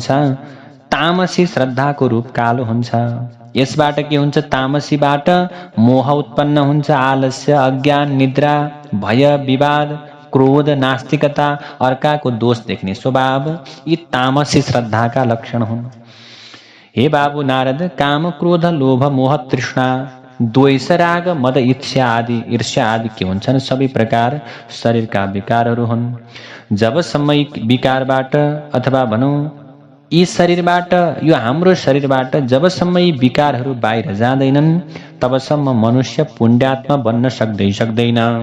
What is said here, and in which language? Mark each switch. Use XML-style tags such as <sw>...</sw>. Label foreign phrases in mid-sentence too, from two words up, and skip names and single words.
<ne>तामसी श्रद्धाको रूप कालो हुन्छ। यसबाट के हुन्छ, तामसीबाट मोह उत्पन्न हुन्छ, आलस्य, अज्ञान, निद्रा, भय, विवाद, क्रोध, नास्तिकता, अर्काको दोष देख्ने स्वभाव यी तामसी श्रद्धाका लक्षण हुन्। हे बाबु नारद, काम, क्रोध, लोभ, मोह, तृष्णा, द्वेष, राग, मद, ईर्ष्या आदि के हुन्छन् सबै प्रकार शरीरका विकारहरू हुन्। जबसम्म यी विकारबाट अथवा भनौँ यी शरीरबाट, यो हाम्रो शरीरबाट जबसम्म यी विकारहरू बाहिर जाँदैनन् तबसम्म मनुष्य पुण्यात्मा बन्न सक्दैन।</ne>